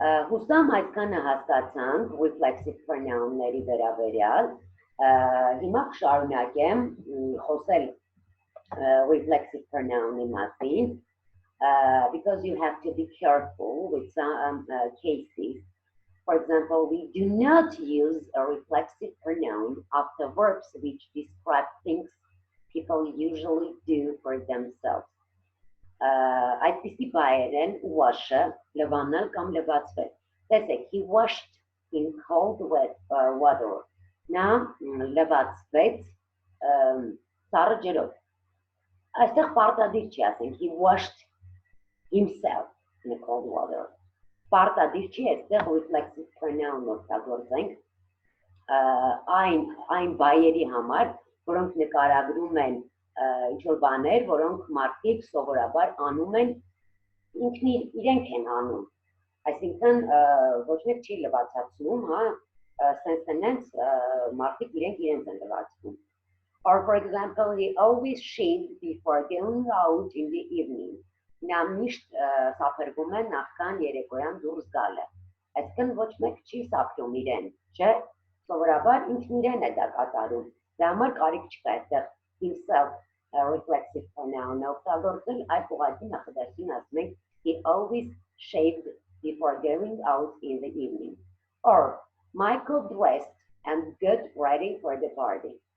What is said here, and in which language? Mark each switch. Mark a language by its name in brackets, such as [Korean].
[Armenian] Հուսամ այսքանը հասկացանք reflexive pronoun-ների վերաբերյալ, հիմա կշարունակեմ խոսել reflexive pronoun-ի մասին, [English] because you have to be careful with some cases. For example, we do not use a reflexive pronoun after verbs which describe things people usually do for themselves. [Armenian] Այդպիսի բայեր են wash-ը, լվանալ կամ լվացվել։ Տեսեք, [English] he washed in cold water. [Armenian] Նա լվացվեց սառը ջրով։ Այստեղ պարտադիր չի ասենք, [English] he washed himself in the cold water. [Armenian] Պարտադիր չի, այստեղ reflexive pronoun օգտագործենք այն բայերի համար, որոնք նկարագրում են ինչ-որ բաներ, որոնք մարդիկ սովորաբար անում են ինքն իրենք են անում, այսինքն ոչ մեկ չի լվացացնում, հա, sense մարդիկ իրենց են լվացնում. [English] Or for example, he always shaved before going out in the evening. [Armenian] Նա միշտ սափրվում է նախքան երեկոյան դուրս գալը։ Այսինքն ոչ մեկ չի սափրում իրեն, չէ՞։ Սովորաբար ինքն իրեն է դա կատարում։ Դա համար կարիք չկա այդտեղ himself reflexive pronoun օգտագործել, այդ ուղղակի նախադասին ասում ենք [English] he always shaved before going out in the evening. Or Michael dressed and got ready for the party.